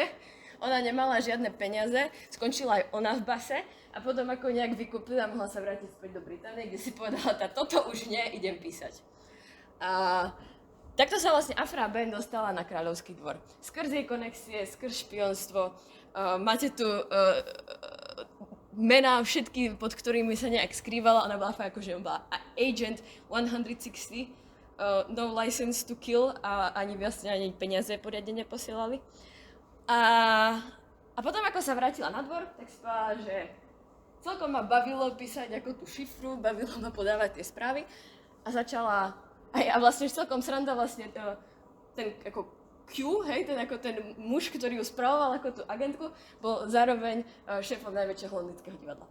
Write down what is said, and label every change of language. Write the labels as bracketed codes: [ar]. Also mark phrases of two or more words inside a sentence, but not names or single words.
[sk] Ona nemala žiadne peniaze, skončila aj ona v base a potom ako nejak vykúpila, mohla sa vrátiť späť do Británie, kde si povedala, toto už nie, idem písať. Takto sa vlastne Afra Ben dostala na kráľovský dvor. Skrz jej konexie, skrz špionstvo. Máte tu mená všetky, pod ktorými sa nejak skrývala. Ona bola fakt akože bola Agent 160, [en] no license to kill [sk] a ani vlastne ani peniaze poriadne neposielali. A potom ako sa vrátila na dvor, tak si povedala, že celkom ma bavilo písať ako tú šifru, bavilo ma podávať tie správy a začala a vlastne celkom sranda vlastne ten ako Q, hej, ten muž, ktorý ju spravoval ako tú agentku, bol zároveň šéfom najväčšieho londýnskeho divadla.